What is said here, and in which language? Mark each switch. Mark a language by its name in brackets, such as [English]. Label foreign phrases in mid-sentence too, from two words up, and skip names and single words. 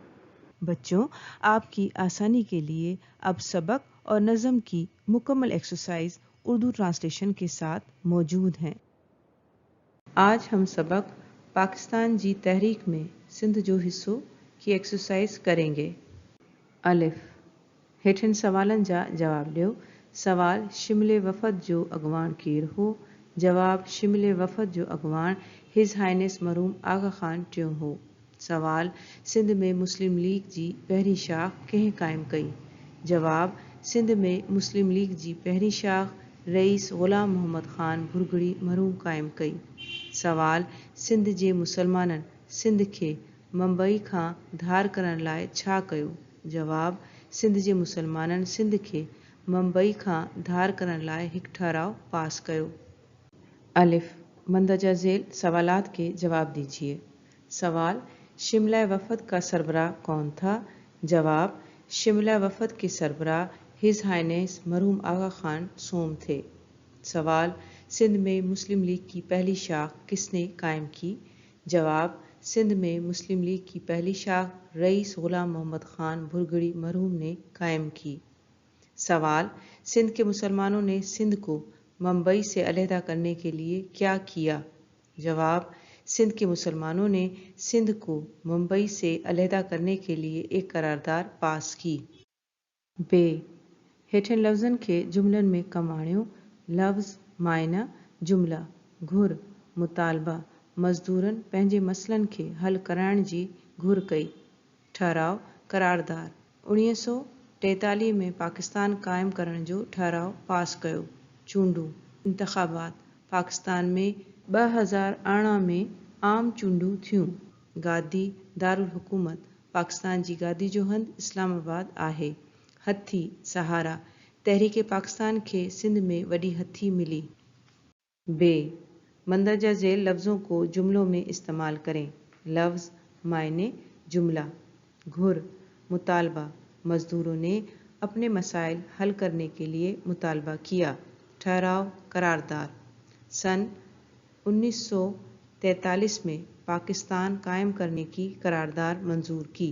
[Urdu] بچو، آپ کی آسانی کے لیے اب سبق اور نظم کی مکمل ایکسرسائز اردو ٹرانسلیشن کے ساتھ موجود ہیں. آج ہم سبق پاکستان جی تحریک میں سندھ جو حصوں کی ایکسرسائز کریں گے. [Sindhi] अलिफ हेठन सवालन जा जवाब ॾियो। सवाल शिमले वफ़द जो अगवान केर हो? जवाब शिमले वफ़द जो अगवान हिज हाइनेस मरूम आगा खान टियों हो। सवाल सिंध में मुस्लिम लीग जी पहिरीं शाख कंहिं क़ाइमु कई? जवाब सिंध में मुस्लिम लीग जी पहिरीं शाख रईस ग़ुलाम मोहम्मद ख़ान भुरगड़ी मरूम क़ाइमु कई। सवाल सिंध जे मुसलमाननि सिंध खे मुंबई खां धार करण लाइ छा कयो? जवाब सिंध जे मुसलमाननि सिंध खे मुंबई खां धार करण लाइ हिकु ठहराव पास कयो। [Urdu] الف مندرجہ ذیل سوالات کے جواب دیجیے. سوال شملہ وفد کا سربراہ کون تھا? جواب شملہ وفد کے سربراہ ہز ہائینس مرحوم آغا خان سوم تھے. سوال سندھ میں مسلم لیگ کی پہلی شاخ کس نے قائم کی? جواب سندھ میں مسلم لیگ کی پہلی شاخ رئیس غلام محمد خان بھرگڑی مرحوم نے قائم کی. سوال سندھ کے مسلمانوں نے سندھ کو ممبئی سے علیحدہ کرنے کے لیے کیا کیا? جواب سندھ کے مسلمانوں نے سندھ کو ممبئی سے علیحدہ کرنے کے لیے ایک قرارداد پاس کی. [Sindhi] बे हेठन लफ्ज़न के जुमलन में कम आणियो। लफ्ज़ मायना जुमला घुर मुतालबा मज़दूरनि पंहिंजे मसइलनि खे हल कराइण जी घुर कई। ठहराव करारदार 1943 में पाकिस्तान क़ाइमु करण जो ठहराव पास कयो। चूंडूं इंतख़ाबात पाकिस्तान में 2018 में आम चूंडूं थियूं। गादी दारुल हुकूमत पाकिस्तान जी गादी जो हंधु इस्लामाबाद आहे। हथी सहारा तहरीक पाकिस्तान खे सिंध में वॾी हथी मिली। [Urdu] بے مندرجہ ذیل لفظوں کو جملوں میں استعمال کریں. لفظ معنے جملہ گھُر مطالبہ مزدوروں نے اپنے مسائل حل کرنے کے لیے مطالبہ کیا. ٺهراءُ قرارداد سن 1943 میں پاکستان قائم کرنے کی قرارداد منظور کی.